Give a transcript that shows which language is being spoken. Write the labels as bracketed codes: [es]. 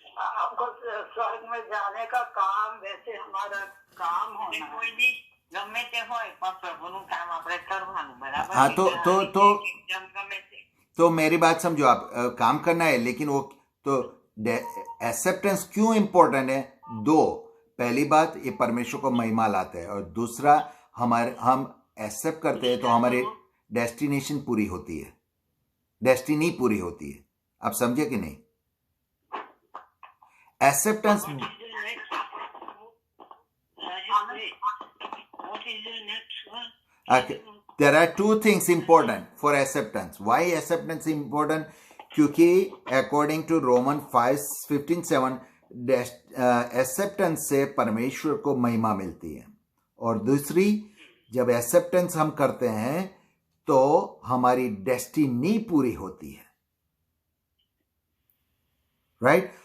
[hi] आपको स्वर्ग में जाने का काम, वैसे हमारा काम होना है। [gu] ગમે તે હોય પણ પ્રભુનું કામ આપણે કરવાનું, બરાબર? [hi] हाँ, तो मेरी बात समझो, आप काम करना है, लेकिन वो तो एक्सेप्टेंस क्यों इंपॉर्टेंट है? दो, पहली बात, ये परमेश्वर को महिमा लाता है, और दूसरा, हम एक्सेप्ट करते हैं तो हमारी डेस्टिनेशन पूरी होती है, डेस्टिनी पूरी होती है। आप समझे कि नहीं? [en] Acceptance What is the next one? Okay. There are two things important for acceptance. Why acceptance is important? [hi] क्योंकि [en] according to Roman 5:15-7 [hi] acceptance से परमेश्वर को महिमा मिलती है, और दूसरी जब acceptance हम करते हैं तो हमारी डेस्टिनी पूरी होती है, राइट?